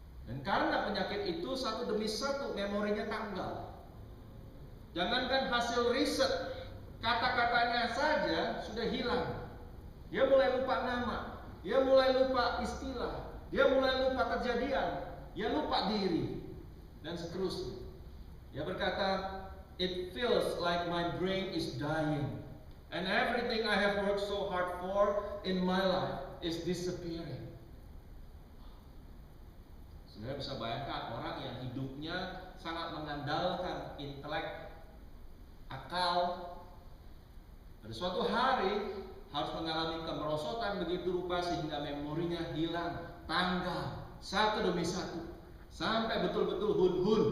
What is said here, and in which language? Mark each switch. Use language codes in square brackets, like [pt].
[id] Dan karena penyakit itu satu demi satu memorinya tanggal. Jangankan hasil riset, kata-katanya saja sudah hilang. Dia mulai lupa nama, dia mulai lupa istilah, dia mulai lupa kejadian, dia lupa diri, dan seterusnya. Dia berkata, [en] "It feels like my brain is dying, and everything I have worked so hard for in my life is disappearing." [id] Saudara bisa bayangkan orang yang hidupnya sangat mengandalkan intelek, akal, pada suatu hari harus mengalami kemerosotan begitu rupa sehingga memorinya hilang, tanggal satu demi satu, sampai betul-betul hun-hun.